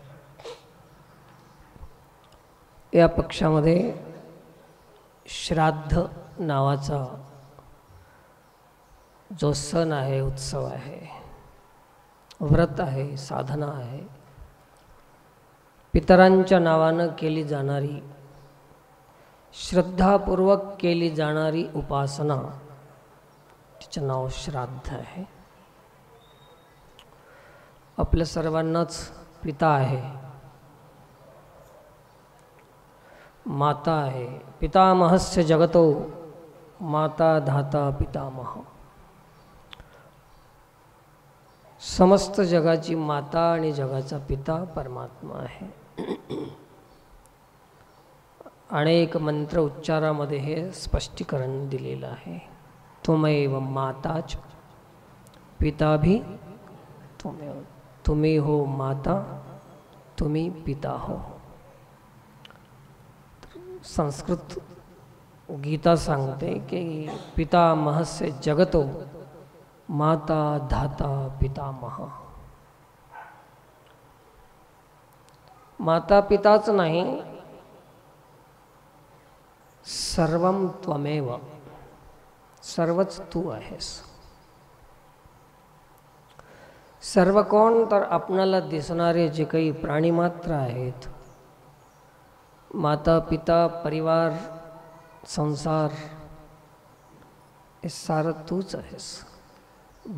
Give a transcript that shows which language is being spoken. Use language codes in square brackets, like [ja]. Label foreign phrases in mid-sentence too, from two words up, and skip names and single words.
[mr] या पक्षामध्ये श्राद्ध नावाचा जो सण आहे, उत्सव आहे, व्रत आहे, साधना आहे, पितरांच्या नावानं केली जाणारी, श्रद्धापूर्वक केली जाणारी उपासना, तिचं नाव श्राद्ध आहे। आपल्या सर्वांनाच पिता आहे, माता आहे। [sa] पितामहस्य जगतो माता धाता पितामह। [mr] समस्त जगाची माता आणि जगाचा पिता परमात्मा आहे। अनेक मंत्र उच्चारामध्ये हे स्पष्टीकरण दिलेलं आहे। [sa] त्वमेव माताच पिता भी त्वमेव। [hi] तुम्ही हो माता, तुम्ही पिता हो। [mr] संस्कृत गीता सांगते की [sa] पितामहस्य जगतो माता धाता पितामह। [mr] माता पिताच नाही, [sa] सर्वम त्वमेव, [mr] सर्वच तू आहेस। सर्व कोण तर आपणाला दिसणारे जे काही प्राणीमात्र आहेत, माता पिता परिवार संसार, हे सारं तूच आहेस।